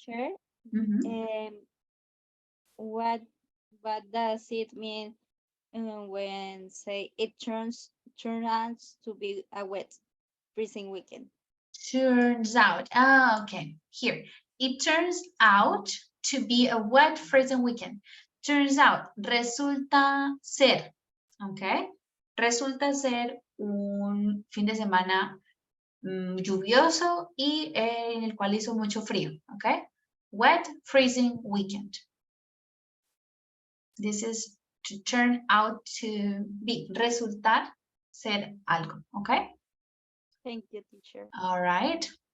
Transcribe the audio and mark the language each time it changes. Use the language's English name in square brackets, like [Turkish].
[English] Teacher, what does it mean when say it turns out to be a wet freezing weekend? Turns out, okay, here. It turns out to be a wet freezing weekend. Turns out, [Spanish] resulta ser, [English] okay? [Spanish] Resulta ser un fin de semana lluvioso y en el cual hizo mucho frío, okay? [English] Wet freezing weekend. This is to turn out to be, [Spanish] resultar ser algo, [English] okay? Thank you, teacher. All right.